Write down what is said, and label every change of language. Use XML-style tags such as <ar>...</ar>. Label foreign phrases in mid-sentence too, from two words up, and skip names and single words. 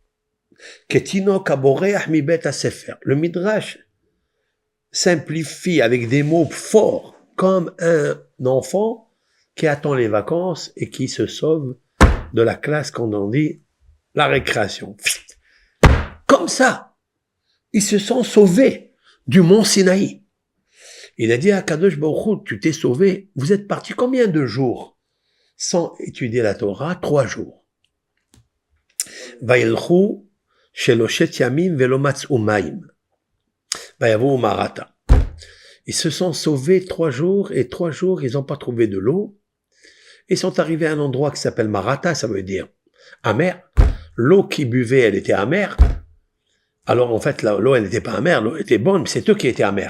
<fr>Le Midrash simplifie avec des mots forts, comme un enfant qui attend les vacances et qui se sauve de la classe qu'on en dit la récréation. Comme ça, ils se sont sauvés du mont Sinaï. Il a dit à</fr> <he>קדוש ברוך הוא,</he> <fr>tu t'es sauvé. Vous êtes parti combien de jours sans étudier la Torah? 3 jours.</fr> <he>וילכו שלשת ימים ולא מצאו מים. ויבאו מרתה.</he> <fr>Ils se sont sauvés 3 jours et 3 jours, ils n'ont pas trouvé de l'eau. Ils sont arrivés à un endroit qui s'appelle Marata, ça veut dire amer. L'eau qu'ils buvaient, elle était amère. Alors en fait, l'eau, elle n'était pas amère, l'eau était bonne, mais c'est eux qui étaient amers.</fr>